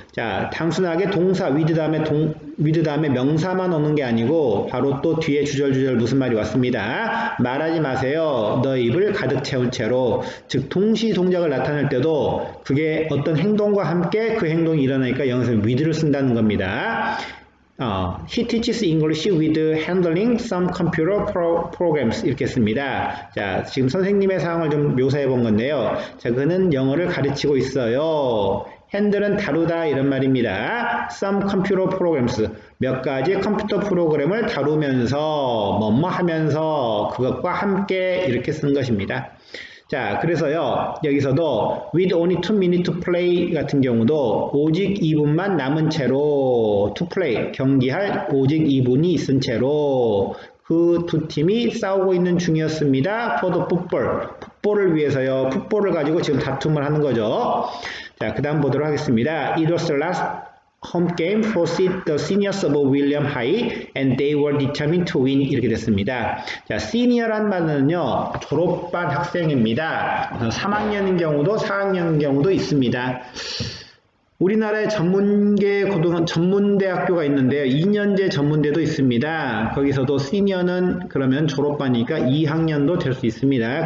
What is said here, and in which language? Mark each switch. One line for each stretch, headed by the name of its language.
Korean: 자, 단순하게 동사 with 다음에 명사만 오는 게 아니고 바로 또 뒤에 주절주절 무슨 말이 왔습니다. 말하지 마세요. 너 입을 가득 채운 채로. 즉 동시 동작을 나타낼 때도 그게 어떤 행동과 함께 그 행동이 일어나니까 여기서 with를 쓴다는 겁니다.
English: He teaches English with handling some computer programs
Korean: 이렇게 씁니다. 자, 지금 선생님의 상황을 좀 묘사해 본 건데요. 자, 그는 영어를 가르치고 있어요. 핸들은 다루다 이런 말입니다.
English: Some computer programs
Korean: 몇 가지 컴퓨터 프로그램을 다루면서 뭐뭐 하면서 그것과 함께 이렇게 쓴 것입니다. 자, 그래서요, 여기서도
English: with only 2 minutes to play
Korean: 같은 경우도 오직 2분만 남은 채로 to play, 경기할 오직 2분이 있은 채로 그 두 팀이 싸우고 있는 중이었습니다.
English: for the football,
Korean: 풋볼을 위해서요. 풋볼을 가지고 지금 다툼을 하는 거죠. 자, 그 다음 보도록 하겠습니다.
English: It was the last home game for the seniors of William High and they were determined to win
Korean: 이렇게 됐습니다. 자, senior란 말은요, 졸업반 학생입니다. 3학년인 경우도 4학년인 경우도 있습니다. 우리나라에 전문대학교가 있는데요. 2년제 전문대도 있습니다. 거기서도 시니어는 그러면 졸업반이니까 2학년도 될 수 있습니다.